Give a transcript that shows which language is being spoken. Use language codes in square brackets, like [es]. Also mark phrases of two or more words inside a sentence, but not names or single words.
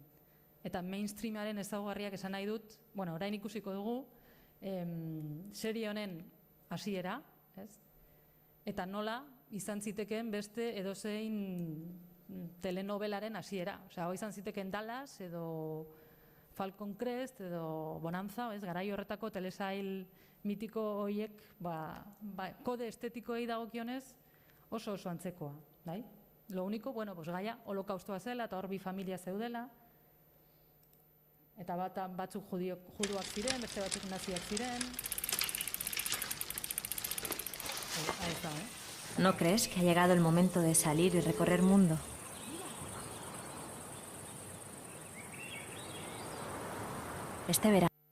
[eu] Eta mainstreamaren ezaugarriak esan nahi dut, orain ikusiko dugu, serie honen hasiera, eta nola izan zitekeen beste edozein telenovelaren hasiera. Hau izan zitekeen Dallas, edo Falcon Crest, edo Bonanza, garai horretako telesail mitiko horiek, kode estetikoei dagokionez oso antzekoa. [es] Lo único, [eu] gaia holokaustoa zela, eta hor bi familia zeudela, eta batzuk juduak ziren, beste batzuk naziak ziren. [es] Ahí está, ¿No crees que ha llegado el momento de salir y recorrer mundo? Este verano.